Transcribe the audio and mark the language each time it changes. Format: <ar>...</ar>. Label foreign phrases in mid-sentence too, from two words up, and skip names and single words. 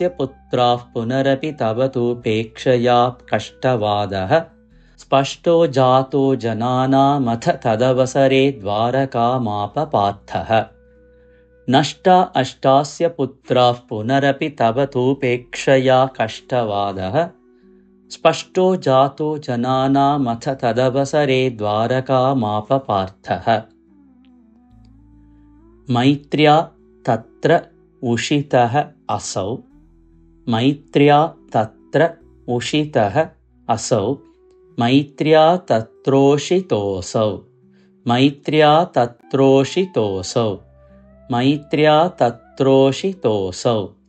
<sa>പുത്രാഃ പുനരപി തവ തൂപേക്ഷയാ കഷ്ടവാദഃ സ്പഷ്ടോ ജാതോ ജനാനാമഥ തദവസരേ ദ്വാരകാമാപ പാർത്ഥഃ നഷ്ടാ അഷ്ടാസ്യ പുത്രാഃ പുനരപി തവ തൂപേക്ഷയാ കഷ്ടവാദഃ സ്പഷ്ടോ ജാതോ ജനാനാമഥ തദവസരേ ദ്വാരകാമാപ പാർത്ഥഃ मैत्र्या तत्र उषितः असौ, मैत्र्या तत्र उषितः असौ, मैत्र्या तत्रोषितोऽसौ, मैत्र्या तत्रोषितोऽसौ, मैत्र्या तत्रोषितोऽसौ।</sa>